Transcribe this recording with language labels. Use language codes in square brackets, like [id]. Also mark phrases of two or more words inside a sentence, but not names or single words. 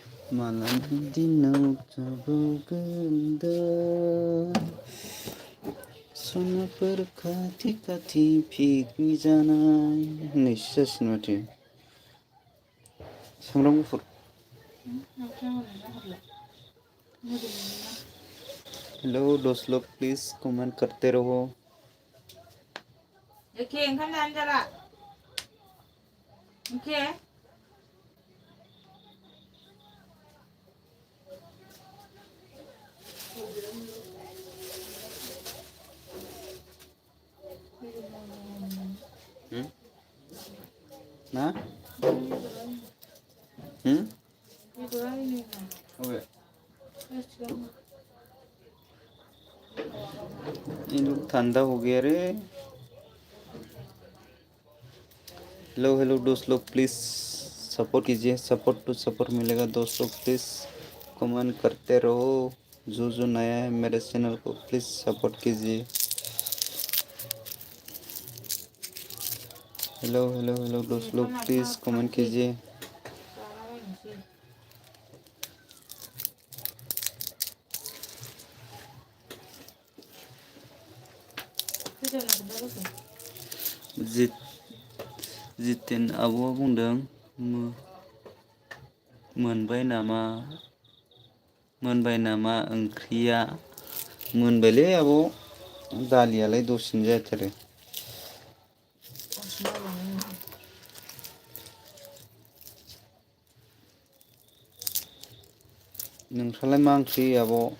[brx] मालानि दिनाव जाबावगोन दा सनाफोर खाथि खाथि पिकनिक जानाय होननायसो जासिगोन माथो सामब्राम गुफुर [hi] हेलो दोस्त लोग प्लीज कमेंट करते रहो [brx] एखे ओंखाम जानो जाला एखे [hi] ना अबे ये लोग ठंडा हो गया रे हेलो हेलो दोस्त लोग प्लीज सपोर्ट कीजिए [en] support to support [hi] मिलेगा दोस्त लोग प्लीज कमेंट करते रहो जो नया है मेरे चैनल को प्लीज सपोर्ट कीजिए हेलो हेलो हेलो दोस्त लोग प्लीज कमेंट कीजिए [brx] जितेन आब'आ बुंदों मोनबाय नामा ओंख्रिया मोनबायलै आब' दालियालाय दसेनो जाथारो नोंस्रालाय मा ओंख्रि आब'